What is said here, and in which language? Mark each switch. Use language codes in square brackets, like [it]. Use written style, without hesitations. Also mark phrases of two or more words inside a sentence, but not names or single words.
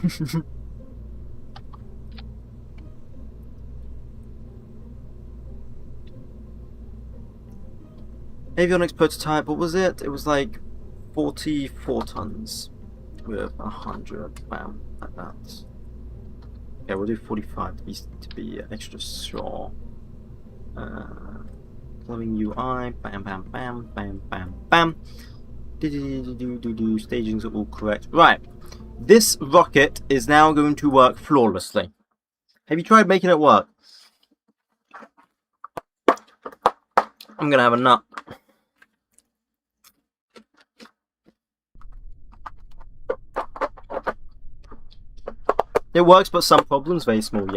[en] Avionics prototype, what was it? It was like 44 tons with 100 bam like that. Okay, we'll do 45 to be extra sure. Flowing UI, bam bam bam bam bam bam. Stagings are all correct. Right. This rocket is now going to work flawlessly. Have you tried making it work? I'm gonna have a nut. It works, but some problems very small.